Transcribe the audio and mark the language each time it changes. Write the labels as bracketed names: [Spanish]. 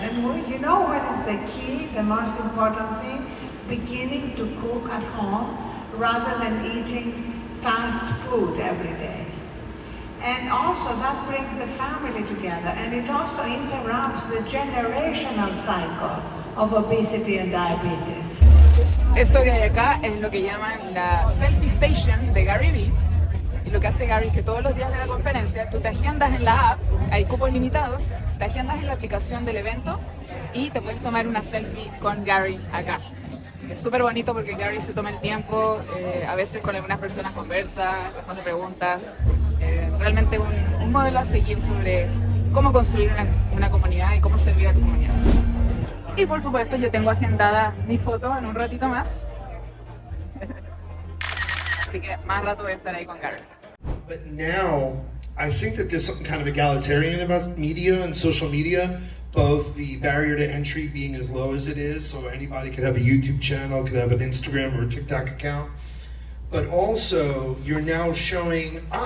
[English] And what is the key, the most important thing? Beginning to cook at home rather than eating fast food every day. And also that brings the family together, and it also interrupts the generational cycle of obesity and diabetes. [Spanish] Esto que hay acá es lo que llaman la Selfie Station de Gary Vee. Y lo que hace Gary es que todos los días de la conferencia tú te agendas en la app, hay cupos limitados, te agendas en la aplicación del evento y te puedes tomar una selfie con Gary acá. Es súper bonito porque Gary se toma el tiempo, a veces con algunas personas conversa, responde preguntas. Realmente un modelo a seguir sobre cómo construir una comunidad y cómo servir a tu comunidad. Y por supuesto yo tengo agendada mi foto en un ratito más. Así que más rato voy a estar ahí con Gary. [English] But now, I think that there's something kind of egalitarian about media and social media, both the barrier to entry being as low as it is, so anybody could have a YouTube channel, could have an Instagram or a TikTok account, but also you're now showing,